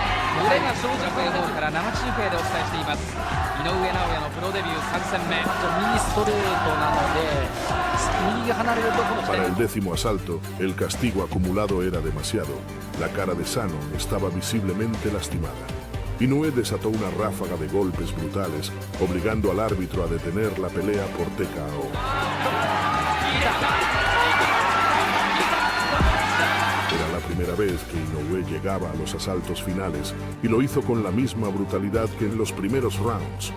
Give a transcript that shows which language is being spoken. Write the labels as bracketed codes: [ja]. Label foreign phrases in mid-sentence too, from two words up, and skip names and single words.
[ja] これが庄司ホールから生中継でお伝えしています。井上尚弥のプロデビュー3戦目。右ストレートなので右が離れるとこの [es] Para el 10º asalto, el castigo acumulado era demasiado. La cara de Sano estaba visiblemente lastimada. Inoue desató una ráfaga de golpes brutales, obligando al árbitro a detener la pelea por TKO. Era la primera vez que Inoue llegaba a los asaltos finales y lo hizo con la misma brutalidad que en los primeros rounds.